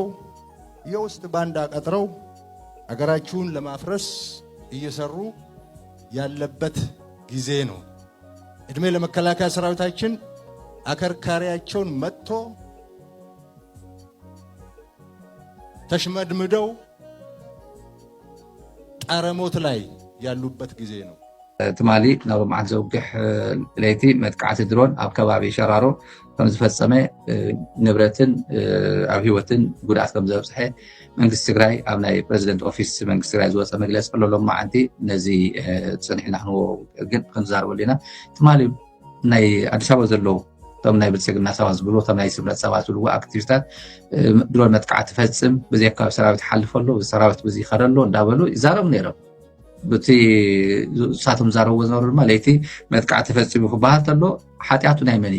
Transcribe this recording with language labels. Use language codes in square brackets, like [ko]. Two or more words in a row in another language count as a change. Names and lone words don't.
[am] የውስጥ ባንዳ ቀጥረው አገራችሁን ለማፍረስ እየሰሩ ያለበት ጊዜ ነው። እድሜ ለመከላከያ ሰራዊታችን አከርካሪያቸውን መጥቶ ተሽመድምደው ጣረሞት ላይ ያሉበት ጊዜ ነው። [ti] ትማሊ ናብ መዓት ዘውግሕ ለይቲ መጥቃዕቲ ድሮን ኣብ ከባቢ ሸራሮ ከም ዝፈጸመ ንብረትን ኣብ ህይወትን ጉድኣት ከም ዘብፅሐ መንግስቲ ትግራይ ኣብ ናይ ፕረዚደንት ኦፊስ መንግስቲ ትግራይ ዝወፀ መግለፂ ቀለሎም መዓንቲ ነዚ ፅኒሕና ክንዎ ግን ክንዛረበሉ ኢና። ትማሊ ናይ ኣዲስ ኣበባ ዘለው እቶም ናይ ብልፅግና ሰባት ዝብሉ እቶም ናይ ስምረት ሰባት ዝብልዎ ኣክቲቪስታት ድሮን መጥቃዕቲ ፈፅም በዚ ኣካባቢ ሰራዊት ሓልፍ ኣሎ ሰራዊት በዚ ይኸደ ኣሎ እንዳበሉ ይዛረቡ ነይሮም። በቲ ሳቶም ዛረብዎ ዝነበሩ ድማ ለይቲ መጥቃዕቲ ፈፂሙ ክበሃል ተሎ ሓጢኣቱ ናይ መን እዩ?